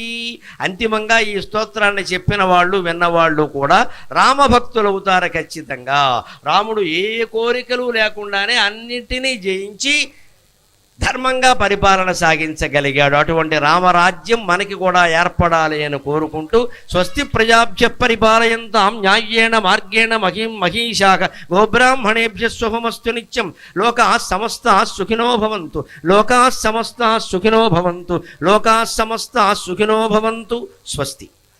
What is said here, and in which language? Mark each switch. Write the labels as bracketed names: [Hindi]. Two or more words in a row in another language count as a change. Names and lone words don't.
[Telugu] అంతిమంగా ఈ స్తోత్రాన్ని చెప్పిన వాళ్ళు విన్నవాళ్ళు కూడా రామభక్తులు అవుతారు ఖచ్చితంగా. రాముడు ఏ కోరికలు లేకుండానే అన్నింటినీ జయించి ధర్మంగా పరిపాలన సాగించగలిగాడు. అటువంటి రామరాజ్యం మనకి కూడా ఏర్పడాలి అని కోరుకుంటూ [Sanskrit] స్వస్తి ప్రజాభ్య పరిపాలయంతాం న్యాయేణ మార్గేణ మహీషాః గోబ్రాహ్మణేభ్యః శుభమస్తు నిత్యం. లోకాః సమస్తాః సుఖినో భవంతు. లోకాః సమస్తాః సుఖినో భవంతు. లోకాః సమస్తాః సుఖినో భవంతు. స్వస్తి.